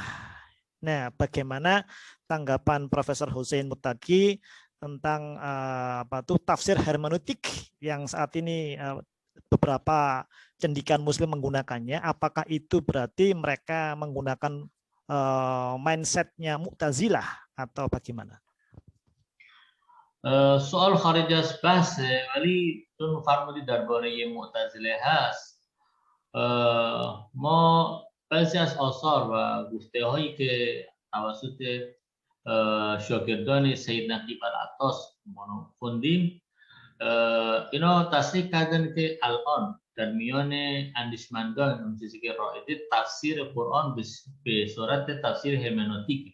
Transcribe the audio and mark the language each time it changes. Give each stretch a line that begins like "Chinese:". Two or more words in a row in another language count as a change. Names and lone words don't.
Indonesian: Nah, bagaimana tanggapan Profesor Hussein Muttaqi tentang tafsir hermeneutik yang saat ini beberapa cendikiawan Muslim menggunakannya? Apakah itu berarti mereka menggunakan mindsetnya Mu'tazilah atau bagaimana?
Persian: سوال خارج از بحثه ولی چون فرمودید درباره معتزله هست، ما بعضی از آثار و گفته هایی که توسط شاگردان سید نقیب العطاس خوندیم، اینا تصریح کردن که الان در میان اندیشمندان اون چیزی که رایجه تفسیر قرآن به صورت تفسیر هرمنوتیک